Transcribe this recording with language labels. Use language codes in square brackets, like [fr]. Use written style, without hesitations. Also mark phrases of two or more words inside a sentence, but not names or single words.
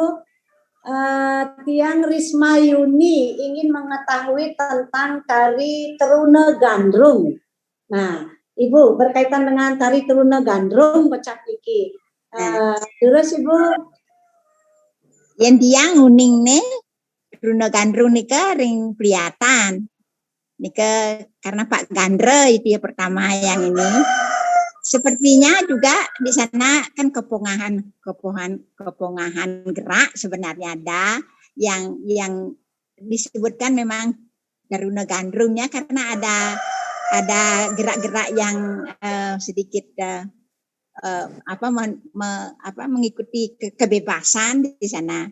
[id] Tiang Risma Yuni ingin mengetahui tentang tari Teruna Gandrung. Nah, Ibu berkaitan dengan tari Teruna Gandrung pecah niki. Terus Ibu, [ban] yang tiang uning ne Teruna Gandrung nika ring pelihatan. [id] Nika karena Pak Gandre itu ya pertama yang ini. Sepertinya juga di sana kan kepongahan gerak sebenarnya ada yang disebutkan memang Teruna Gandrungnya karena ada gerak-gerak yang sedikit mengikuti kebebasan di sana.